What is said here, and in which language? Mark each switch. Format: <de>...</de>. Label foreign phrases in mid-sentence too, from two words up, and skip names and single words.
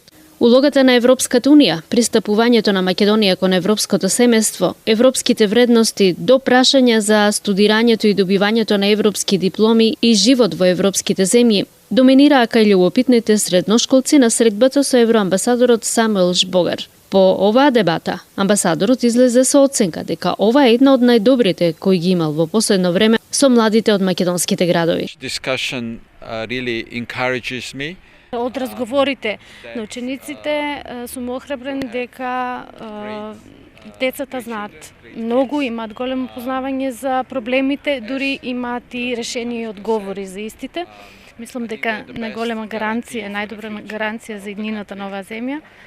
<mk>Улогата на Европската Унија, пристапувањето на Македонија кон европското семејство, европските вредности до прашања за студирањето и добивањето на европски дипломи и живот во европските земји, доминираа кај љубопитните средношколци на средбата со евроамбасадорот Самуел Жбогар. По оваа дебата, амбасадорот излезе со оценка дека ова е една од најдобрите кои ги имал во последно време со младите од македонските градови.</mk> <en>Discussion really encourages me.</en> <mk>Од разговорите на учениците сум охрабрен дека децата знаат многу, имаат големо познавање за проблемите, дури имаат и решени и одговори за истите. Мислам дека најголема гаранција, најдобра гаранција за иднината на оваа земја.</mk>